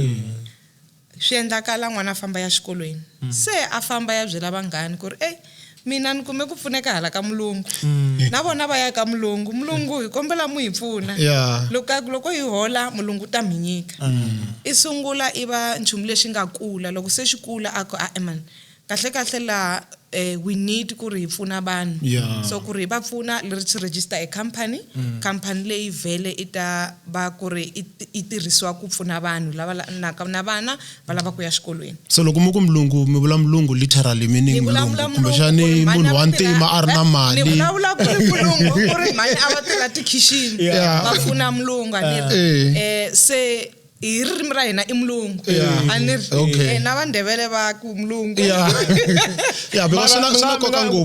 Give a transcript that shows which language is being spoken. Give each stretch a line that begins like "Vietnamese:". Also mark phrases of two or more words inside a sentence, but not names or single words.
Tsonga: Swi endlakala n'wana famba ya xikolweni. Se a famba ya byela vanghani ku ri, mina ni kume ku pfuneka hala ka mulungu. Na vona va ya ka mulungu. Mulungu hi kombela mu hi pfuna. Loko hi hola mulungu ta mi nyika. I sungula i va nchumu lexi nga kula. Loko se xi kula a ku man, kahle la
English: we need
Tsonga: ku ri hi pfuna vanhu. So ku ri va pfuna
English: let's register a company
Tsonga: leyi vele ita va ku ri i tirhisiwa ku pfuna vanhu lava na vana va lava ku ya xikolweni. So loko mu ku mulungu mi vula mulungu
English: literally meaning
Tsonga: mulungu kumbe xani munhu wa ntima a ri na mali. Ni vulavula ku ri mulungu ku ri mani a va tirha tikhixini va pfuna mulungu se i ririmi ra hina i mulungu. Na vandebele va ku mulungu. Because swi koka ngopfu.